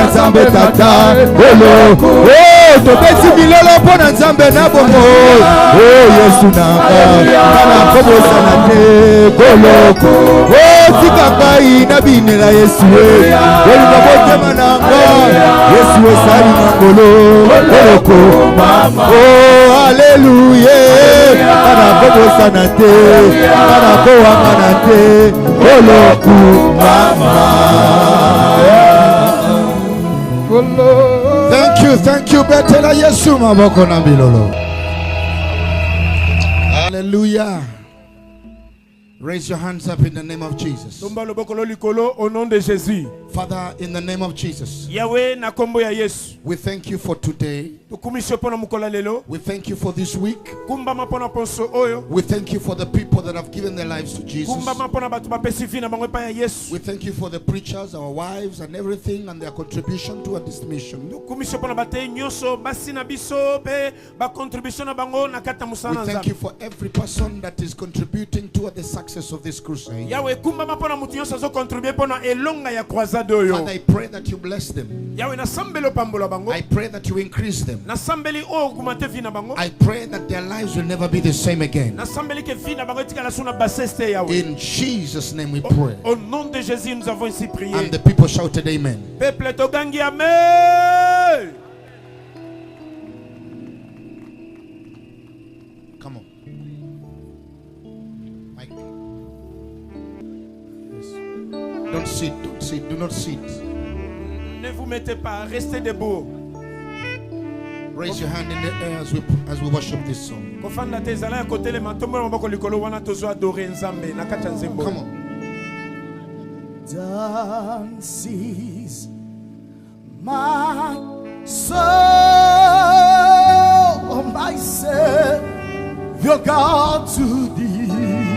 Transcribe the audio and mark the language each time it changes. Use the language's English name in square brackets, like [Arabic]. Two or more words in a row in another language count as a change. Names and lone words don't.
[Lingala] nzambe tata koloku oh topesi milolo po na nzambe na bongo oh Yesu na kobosana te koloko oh tika ngai na binela Yesu koluka motema na ngai Yesu osali na kolo koloko oh haleluya kana kobosana te kana kowangana te koloko mama. [English] Thank you [Lingala] betela Yesu maboko na bilolo. [English] Hallelujah. Raise your hands up in the name of Jesus. [Lingala] Tomba loboko lo likolo [French] au nom de Jésus. [English] Father, in the name of Jesus, [Lingala] Yahweh na kombo ya Yesu. [English] we thank you for today. We thank you for this week. We thank you for the people that have given their lives to Jesus. We thank you for the preachers, our wives, and everything, and their contribution to this mission. We thank you for every person that is contributing to the success of this crusade. Father, I pray that you bless them. I pray that you increase them. I pray that their lives will never be the same again. In Jesus' name we pray. [French] Au nom de Jésus, nous avons ainsi prié. [English] And the people shouted amen. [Lingala] Peuple togangi amen. [English] Come on. Mike. Yes. Don't sit, do not sit. [French] Ne vous mettez pas, restez debout. [English] Raise your hand in the air as we worship this song. Come on. Dances my soul, myself, your God to thee.